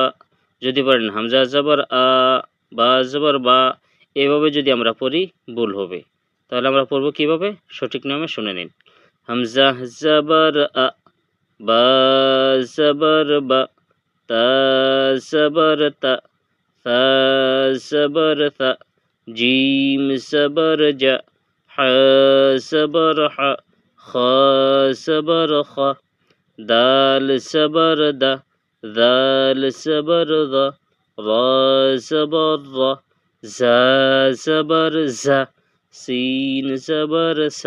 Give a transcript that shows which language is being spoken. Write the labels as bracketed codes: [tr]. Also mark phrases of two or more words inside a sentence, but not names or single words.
[bn] যদি পড়েন হামজা জবর আ, বা জবর বা, এভাবে যদি আমরা পড়ি ভুল হবে। তাহলে আমরা পড়ব কিভাবে, সঠিক নিয়মে শুনে নিন। হামজা জবর আ, বা জবর বা, তা জবর তা, [ar] ثا زبر ثا، جيم زبر جا، حا زبر حا، خا زبر خا، دال زبر دا، ذال زبر ذا، را زبر را، زا زبر زا، سين زبر سا،